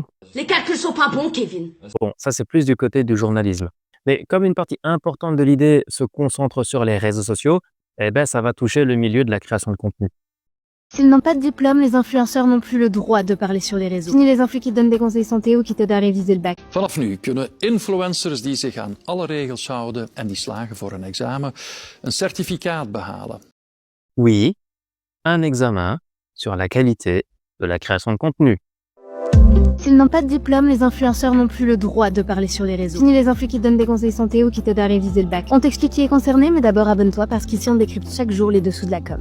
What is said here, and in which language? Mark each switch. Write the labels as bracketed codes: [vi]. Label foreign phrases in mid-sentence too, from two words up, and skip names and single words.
[fr] Les calculs sont pas bons, Kevin. Bon, ça c'est plus du côté du journalisme. Mais comme une partie importante de l'idée se concentre sur les réseaux sociaux, ça va toucher le milieu de la création de contenu. S'ils n'ont pas de diplôme, les influenceurs n'ont plus le droit de parler sur les réseaux. Fini les influx qui te donnent des conseils santé ou qui t'aident à réviser le bac. [nl] Vanaf nu kunnen influencers die zich aan alle regels houden en die slagen voor een examen een certificaat behalen. [fr] Oui, un examen sur la qualité de la création de contenu. S'ils n'ont pas de diplôme, les influenceurs n'ont plus le droit de parler sur les réseaux. Fini les influx qui te donnent des conseils santé ou qui t'aident à réviser le bac. On t'explique qui est concerné, mais d'abord abonne-toi parce qu'ici on décrypte chaque jour les dessous de la com.